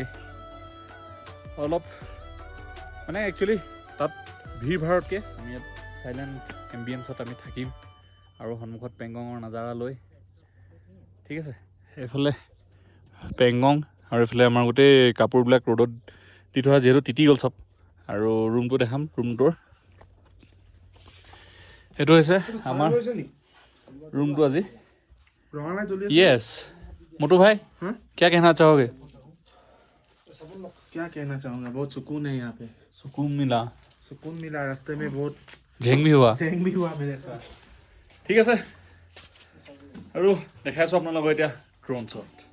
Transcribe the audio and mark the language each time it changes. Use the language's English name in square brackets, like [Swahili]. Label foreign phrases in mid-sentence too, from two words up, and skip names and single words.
[Assamese] অলপ মানে একচুৱেলি তাত ভিৰ ভাৰতকৈ আমি ইয়াত [English] silent ambience [Assamese] আমি থাকিম আৰু সন্মুখত পেংগঙৰ নাজাৰা লৈ ঠিক আছে এইফালে পেংগং আৰু এইফালে আমাৰ গোটেই কাপোৰবিলাক ৰ'দত দি থোৱা যিহেতু তিতি গ'ল চব আৰু ৰুমটো দেখাম ৰুমটোৰ এইটো হৈছে আমাৰ ৰুমটো আজি [Hindi] यस मोटू भाई हाँ? क्या कहना चाहोगे क्या कहना चाहूँगा बहुत सुकून है यहाँ पे सुकून मिला रास्ते में बहुत झेंग भी हुआ मेरे साथ [Assamese] ঠিক আছে আৰু দেখাইছোঁ আপোনালোকক এতিয়া [English] drone shot